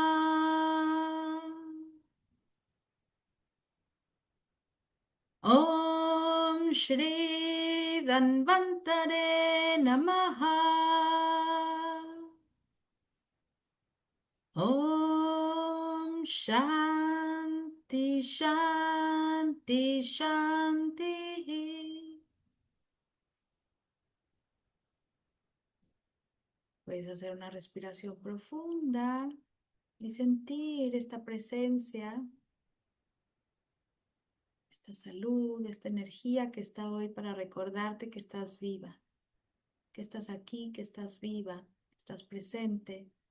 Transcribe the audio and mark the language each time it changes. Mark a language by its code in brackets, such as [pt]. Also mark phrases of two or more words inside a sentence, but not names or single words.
[sa] ॐ श्री धन्वन्तरे नमः. ॐ शान्ति शान्ति शान्ति. [es] Puedes hacer una respiración profunda y sentir esta presencia, esta salud, esta energía que está hoy para recordarte que estás viva, que estás aquí, que estás viva, que estás presente.